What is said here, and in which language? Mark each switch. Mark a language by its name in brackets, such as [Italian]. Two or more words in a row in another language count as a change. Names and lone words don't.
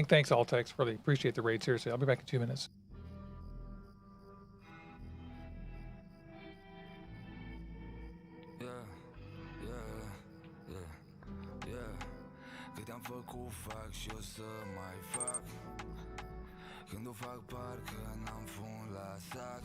[English] Thanks, Altex. Really appreciate the raid. Seriously, I'll be back in 2 minutes. [Romanian] Fac și o să mai fac. Când o fac parcă n-am fund la sac.